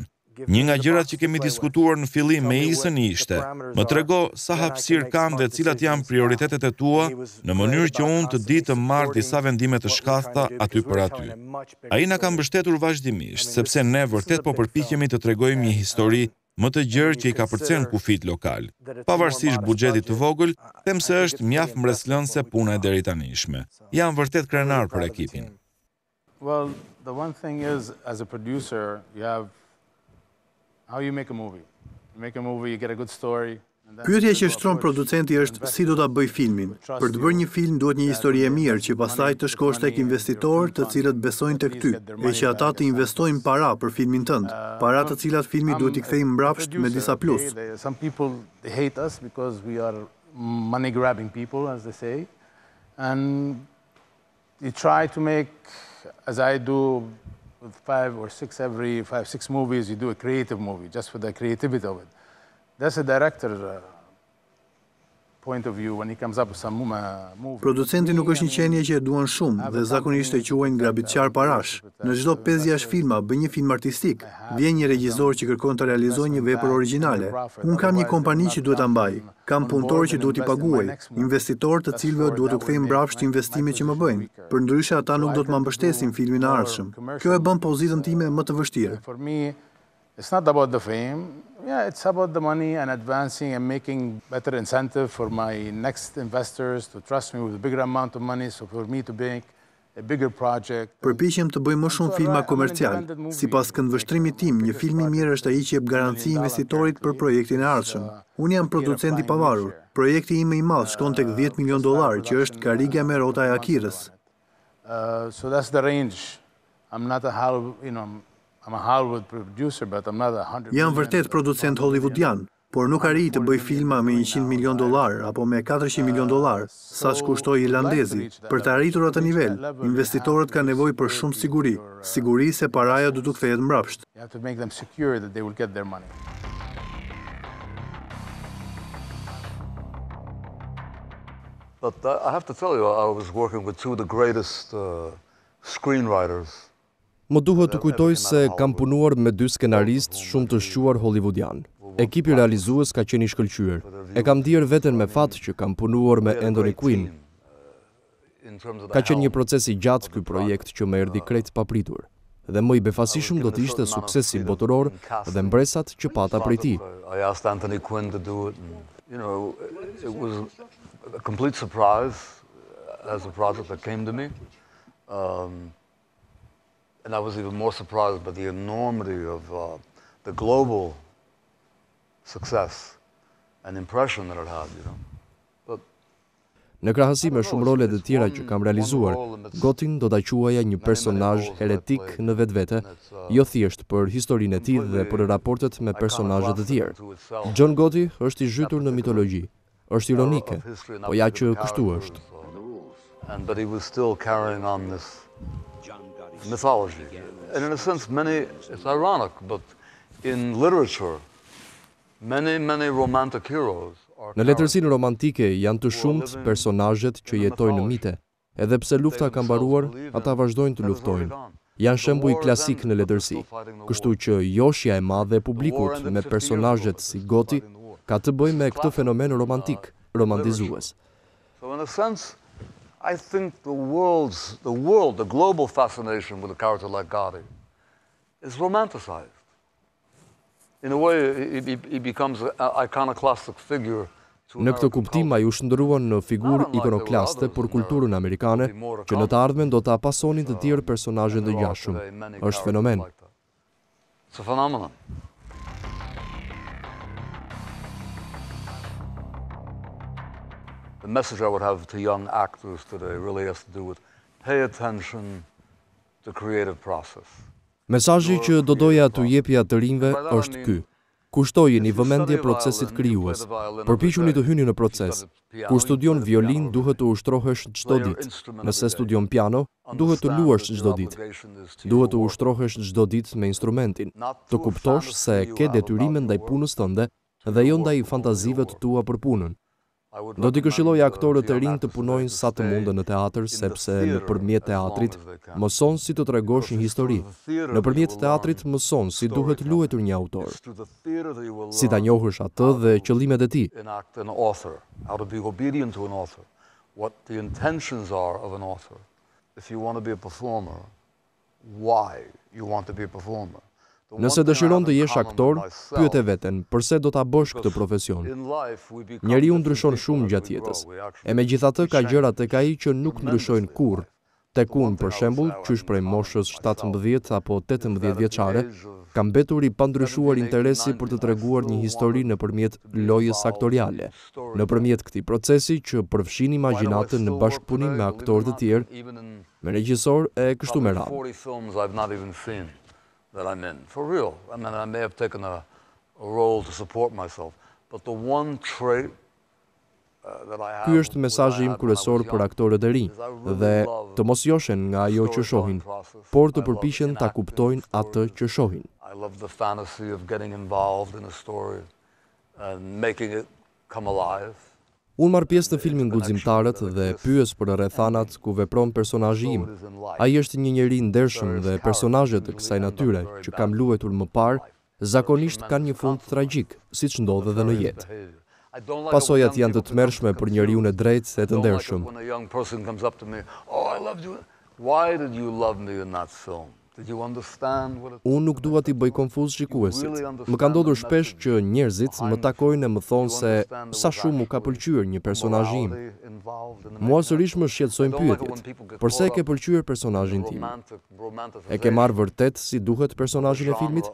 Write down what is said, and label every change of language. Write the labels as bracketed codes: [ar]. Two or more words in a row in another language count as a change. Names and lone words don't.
[sq] Një nga gjërat që kemi diskutuar në fillim me Isën ishte: më trego sa hapësirë kam dhe cilat janë prioritetet e tua, në mënyrë që unë të di të marr disa vendime të shkathta aty për aty. Ai na ka mbështetur vazhdimisht, sepse ne vërtet po përpiqemi të tregojmë një histori më të gjerë që i ka përcen kufit lokal. Pavarësisht buxhetit të vogël, them se është mjaft mbretëslënëse puna e deritanishme. Jam vërtet krenar për ekipin. [en] Well, the one thing is, as a producer, you have how you make a movie. You make a movie, you get a good story. [sq] Pyetja që shtron producenti është si do ta bëj filmin. Për të bërë një film duhet një histori e mirë që pastaj të shkosh tek investitorë të cilët besojnë tek ty, e që ata të investojnë para për filmin tënd, para të cilat filmi duhet i kthejmë mbrapsht me disa plus. [en] Some people they hate us because we are money grabbing people, as they say, and you try to make, as I do with 5 or 6 movies, you do a creative movie just for the creativity of it. That's a director point of view when he comes up with some movie. [sq] Producenti nuk është një qenie që e duan shumë dhe zakonisht e quajnë grabitçar parash. Në çdo 5-6 filma bën një film artistik. Vjen një regjisor që kërkon të realizojë një vepër origjinale. Unë kam një kompani që duhet ta mbaj. Kam punëtorë që duhet i paguaj, investitorë të cilëve duhet të kthejmë mbrapsht investimet që më bëjnë. Përndryshe ata nuk do të më mbështesin filmin e ardhshëm. Kjo e bën pozitën time më të vështirë. [en] For me, It's not about the fame. Yeah, it's about the money and advancing and making better incentive for my next investors to trust me with a bigger amount of money, so for me to make a bigger project. [sq] Përpiqem të bëj më shumë filma komercial. Sipas këndvështrimit tim, një film I mirë është ai që jep garanci investitorit për projektin e ardhshëm. Unë jam producent I pavarur. Projekti im më I madh shkon tek $10 milion, që është Kariga me rrota e Akirës. [en] So that's the range. I'm not a I'm a Hollywood producer, but I'm not 100. [sq] Jam vërtet producent hollywoodian, por nuk arri të bëj filma me $100 milion apo me $400 milion, saç kushtoi irlandezi. Për të arritur atë nivel, investitorët kanë nevojë për shumë siguri se paraja do t'u kthehet mbrapsht. [en] You have to make them secure that they will get their money. But I have to tell you, I was working with two of the greatest screenwriters. [sq] Më duhet të kujtoj se kam punuar me 2 skenaristë shumë të shquar hollywoodian. Ekipi realizues ka qenë I shkëlqyer. E kam ndier veten me fat që kam punuar me Anthony Quinn. Ka qenë një proces I gjatë ky projekt që më erdhi krejt papritur. Dhe më I befasishëm do të ishte suksesi botëror dhe mbresat që pata prej tij. [en] I asked Anthony Quinn to do it. And, it was a complete surprise as a project that came to me. And I was even more surprised by the enormity of the global success and impression that it had, But [sq] në krahasim me shumë rolet e tjera që kam realizuar, Gotin do ta quaja një personazh heretik në vetvete, jo thjesht për historinë e tij dhe për raportet me personazhe të tjerë. John Gotti është I zhytur në mitologji. Është ironike, po ja që kështu është. [en] But he was still carrying on this mythology. And in a sense, it's ironic, but in literature, many romantic heroes are... [sq] Në letërsinë romantike janë të shumt personazhet që jetojnë në mite. Edhe pse lufta ka mbaruar, ata vazhdojnë të luftojnë. Janë shembuj klasik në letërsi. Kështu që joshja e madhe e publikut me personazhet si Gotti ka të bëjë me këtë fenomen romantik, romantizues. [en] So in a sense, I think the global fascination with a character like Gotti is romanticized. In a way, he becomes an iconoclastic figure. [sq] Në këtë kuptim, ai u shndruan në figurë ikonoklaste për kulturën amerikane, që në të ardhmen do ta pasonin të tjerë personazhe të ngjashëm. Është fenomen. [en] It's a phenomenon. The message I would have to young actors today really has to do with pay attention to creative process. [sq] Mesazhi që do doja t'u jepja të rinjve është ky. Kushtojeni vëmendje procesit krijues. Përpiquni të hyni në proces. Kur studion violin, duhet të ushtrohesh çdo ditë. Nëse studion piano, duhet të luash çdo ditë. Duhet të ushtrohesh çdo ditë me instrumentin. Të kuptosh se ke detyrime ndaj punës tënde dhe jo ndaj fantazive të tua për punën. Do t'i këshilloj aktorët e rinj të punojnë sa të mundën në teatr, sepse nëpërmjet teatrit mëson si të tregosh një histori. Nëpërmjet teatrit mëson si duhet luetur një autor, si ta njohësh atë dhe qëllimet e tij. [en] What the intentions are of an author. If you want to be a performer, why you want to be a performer. [sq] Nëse dëshiron të jesh aktor, pyet e veten, pse do ta bësh këtë profesion? Njeriu ndryshon shumë gjatë jetës. E megjithatë ka gjëra tek ai që nuk ndryshojnë kurrë. Tek unë, për shembull, qysh prej moshës 17 apo 18 vjeçare, ka mbetur I pandryshuar interesi për të treguar një histori nëpërmjet lojës aktoriale. Nëpërmjet këtij procesi që përfshin imagjinatën në bashkëpunim me aktorë të tjerë, me regjisor e kështu me radhë. [en] That I'm in, for real. I mean, I may have taken a role to support myself, but the one trait that I have... [sq] Ky është mesazhi im kryesor për aktorët e rinj, dhe të mos joshen nga ajo që shohin, por të përpiqen ta kuptojnë atë që shohin. [en] I love the fantasy of getting involved in a story and making it come alive. [sq] Unë marr pjesë në filmin Guximtarët dhe pyes për rrethanat ku vepron personazhi im. Ai është një njeri ndershëm dhe personazhet e kësaj natyre që kam luetur më parë zakonisht kanë një fund tragjik, siç ndodh edhe në jetë. Pasojat janë të tmerrshme për njeriu e drejtë e të ndershëm. [en] Why did you love me in that film? [sq] Unë nuk dua t'i bëj konfuz shikuesit. Më ka ndodhur shpesh që njerëzit më takojnë e më thonë se sa shumë mu ka pëlqyer një personazh im. Mua sërish më shqetësojnë pyetjet. Përse e ke pëlqyer personazhin tim? E ke marrë vërtet si duhet personazhin e filmit?